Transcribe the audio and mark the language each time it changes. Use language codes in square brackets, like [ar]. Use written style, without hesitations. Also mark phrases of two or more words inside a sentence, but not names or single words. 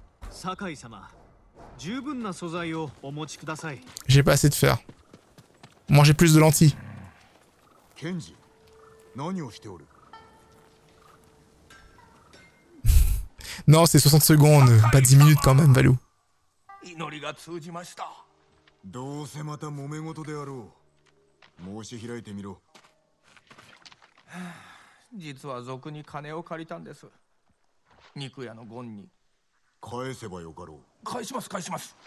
[fr] J'ai pas assez de fer. Moi j'ai plus de lentilles. Non, c'est 60 secondes, pas 10 minutes quand même, Valou. [ja] どうせまた揉め事であろう。申し開いてみろ。実は賊に金を借りたんです。肉屋のゴンに。返せばよかろう。返します返します。